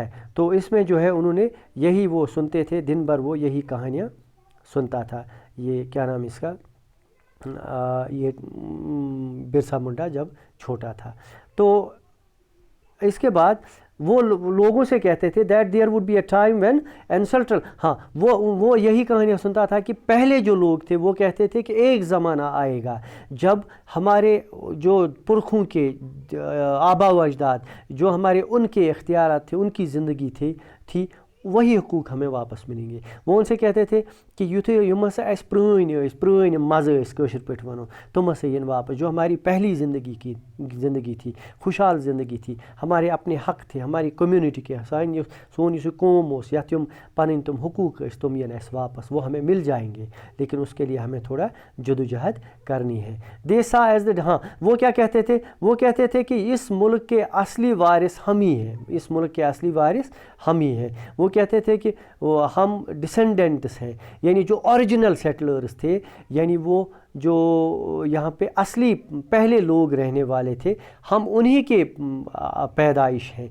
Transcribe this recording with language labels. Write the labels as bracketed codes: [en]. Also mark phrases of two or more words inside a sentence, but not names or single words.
[ur] تو اس میں جو ہے انہوں نے یہی وہ سنتے تھے دن بھر, وہ یہی کہانیاں سنتا تھا. یہ کیا نام اس کا, یہ برسا منڈا جب چھوٹا تھا. تو اس کے بعد وہ لوگوں سے کہتے تھے [en] that there would be a time when ancestral, [ur] ہاں وہ یہی کہانیاں سنتا تھا کہ پہلے جو لوگ تھے وہ کہتے تھے کہ ایک زمانہ آئے گا جب ہمارے جو پرکھوں کے آبا و اجداد, جو ہمارے ان کے اختیارات تھے, ان کی زندگی تھی, وہی حقوق ہمیں واپس ملیں گے. وہ ان سے کہتے تھے کہ [ks] یم ہسا اس پرٲنۍ مزٕ ٲسۍ کٲشِر پٲٹھۍ وَنو, تم ہسا یِن واپس, [ur] جو ہماری پہلی زندگی تھی, خوشحال زندگی تھی, ہمارے اپنے حق تھے, ہماری کمیونٹی کے, [ks] سون یُس یہ قوم اوس, یَتھ یِم پَنٕنۍ تم حقوق ٲسۍ, تم یِن اَسہِ واپس, [ur] وہ ہمیں مل جائیں گے, لیکن اس کے لیے ہمیں تھوڑا جدوجہد کرنی ہے. [en] they say is the, [ur] ہاں وہ کیا کہتے تھے, وہ کہتے تھے کہ اس ملک کے اصلی وارث ہم ہی ہیں, اس ملک کے اصلی وارث ہم ہی ہیں. وہ کہتے تھے کہ ہم ڈسینڈنٹس ہیں, یعنی جو اوریجنل سیٹلرز تھے, یعنی وہ جو یہاں پہ اصلی پہلے لوگ رہنے والے تھے, ہم انہی کے پیدائش ہیں.